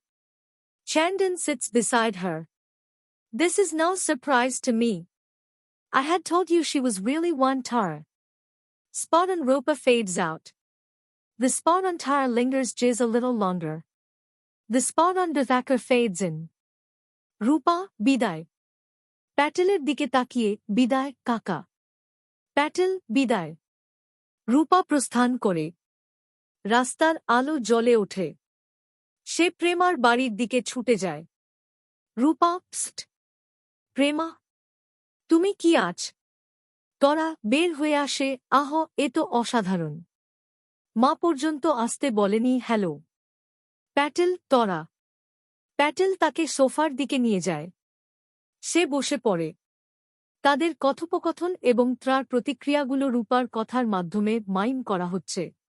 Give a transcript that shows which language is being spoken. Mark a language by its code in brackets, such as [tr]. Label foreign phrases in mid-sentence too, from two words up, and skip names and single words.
[en] Chandan sits beside her. This is no surprise to me. I had told you she was really one Tara. Spot on Rupa fades out. The spot on Tara lingers just a little longer. The spot on Dithakar fades in. Rupa, biday. [bn] প্যাটেলের দিকে তাকিয়ে, বিদায়, কাকা. [en] Patel, biday. [bn] Rupa প্রস্থান করে রাস্তার আলো জ্বলে ওঠে সে প্রেমার বাড়ির দিকে ছুটে যায় রূপা পস্ট প্রেমা তুমি কি আজ তরা বের হয়ে আসে আহ এ তো অসাধারণ মা পর্যন্ত আসতে বলেনি হ্যালো প্যাটেল তরা প্যাটেল তাকে সোফার দিকে নিয়ে যায় সে বসে পড়ে তাদের কথোপকথন এবং তার প্রতিক্রিয়াগুলো রূপার কথার মাধ্যমে মাইম করা হচ্ছে